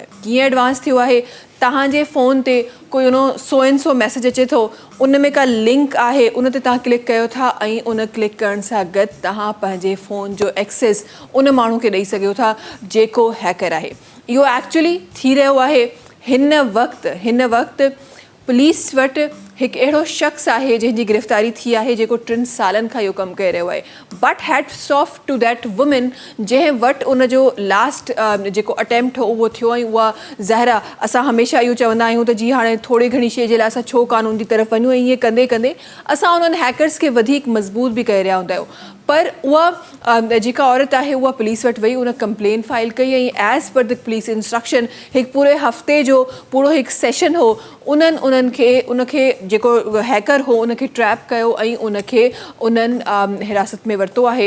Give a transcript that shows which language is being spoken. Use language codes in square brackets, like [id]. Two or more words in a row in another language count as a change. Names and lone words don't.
[sd] कीअं एडवांस थियो आहे, तव्हांजे फ़ोन ते कोई [en] so and so [sd] मैसेज अचे थो, उन में का लिंक आहे, उन ते तव्हां क्लिक कयो था ऐं उन क्लिक करण सां गॾु तव्हां पंहिंजे फ़ोन जो एक्सेस उन माण्हू खे ॾेई सघो था जेको हैकर आहे। इहो एक्चुअली थी रहियो आहे। हिन वक़्तु पुलिस वटि हिकु अहिड़ो शख़्स आहे जंहिंजी गिरफ़्तारी थी आहे जेको 3 सालनि खां इहो कमु करे रहियो आहे। [en] but hats off to that women [sd] जंहिं वटि उनजो लास्ट जेको अटैम्प्ट हो उहो थियो ऐं उहा ज़ाहिरा असां हमेशह इहो चवंदा आहियूं त जी हाणे थोरी घणी शइ जे लाइ असां छो कानून जी तरफ़ वञूं, ऐं ईअं कंदे कंदे असां उन्हनि हैकर्स खे वधीक मज़बूत बि करे रहिया हूंदा आहियूं। पर उहा जेका औरत आहे उहा पुलिस वटि वई, उन कंप्लेन फाइल कई ऐं [en] as per the police instruction [sd] हिकु पूरे हफ़्ते जो पूरो हिकु सेशन हो, उनखे जेको हैकर हो उनखे ट्रैप कयो ऐं उन्हनि हिरासत में वरितो आहे।